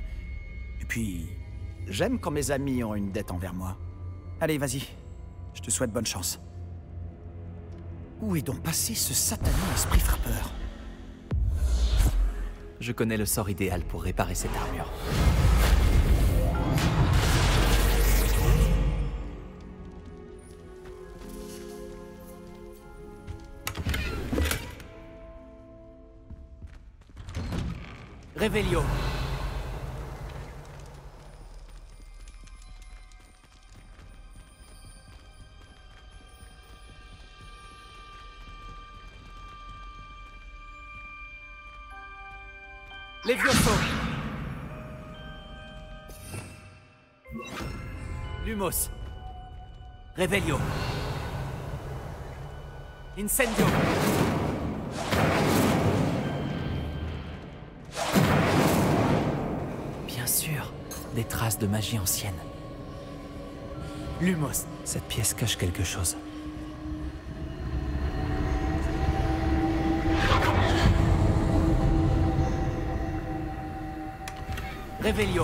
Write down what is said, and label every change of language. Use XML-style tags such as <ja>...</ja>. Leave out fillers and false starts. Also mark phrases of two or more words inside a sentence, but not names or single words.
<fr>Et puis, j'aime quand mes amis ont une dette envers moi. Allez, vas-y. Je te souhaite bonne chance. Où est donc passé ce satané esprit frappeur? Je connais le sort idéal pour réparer cette armure. Révélio. Levioso. Lumos. Révélio. Incendio. Bien sûr, des traces de magie ancienne. Lumos. Cette pièce cache quelque chose. Révélio.</fr>